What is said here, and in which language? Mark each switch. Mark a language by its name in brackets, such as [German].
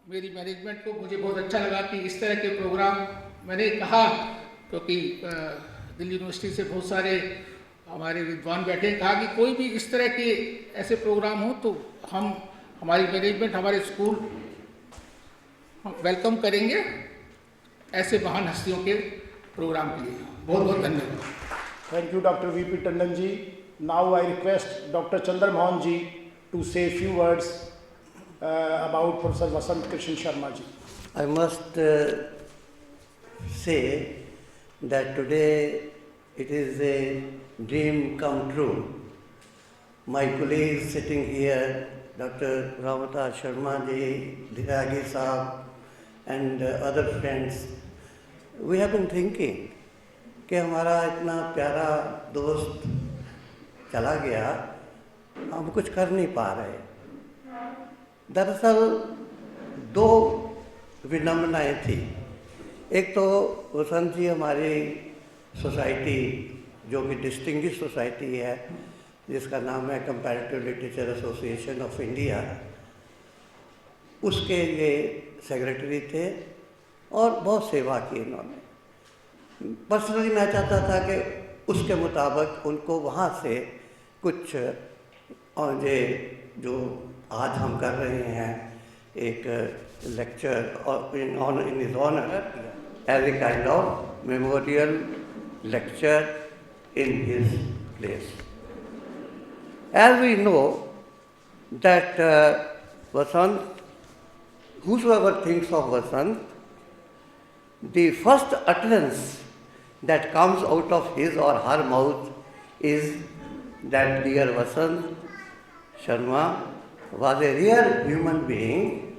[Hindi] मेरी मैनेजमेंट को मुझे बहुत अच्छा लगा कि इस तरह के प्रोग्राम मैंने कहा, क्योंकि दिल्ली यूनिवर्सिटी से बहुत सारे हमारे विद्वान बैठे, कहा कि कोई भी इस तरह के ऐसे प्रोग्राम हो तो हमारी मैनेजमेंट, हमारे स्कूल वेलकम करेंगे ऐसे महान हस्तियों के प्रोग्राम के लिए। बहुत बहुत धन्यवाद। [English] Thank you, Dr. VP Tandon ji. Now I request Dr. Chandra Mohan ji to say a few words about Professor Vasant Krishna Sharma ji. I must say that today it is a dream come true. My colleagues sitting here, Dr. Ramata Sharma ji, Dhiragi Saab, and other friends, we have been thinking [Hindi] कि हमारा इतना प्यारा दोस्त चला गया, हम कुछ कर नहीं पा रहे। दरअसल दो विडंबनाएं थी। एक तो वसंत जी हमारी सोसाइटी जो कि डिस्टिंग्विश सोसाइटी है, जिसका नाम है comparative literature association of India, उसके ये सेक्रेटरी थे और बहुत सेवा की इन्होंने। पर्सनली मैं चाहता था कि उसके मुताबिक उनको वहाँ से कुछ और ये जो आज हम कर रहे हैं एक [English] Lecture in his honour as a kind of memorial lecture in his place. As we know that Vasant, whosoever thinks of Vasant, the first utterance that comes out of his or her mouth is that dear Vasant Sharma was a rare human being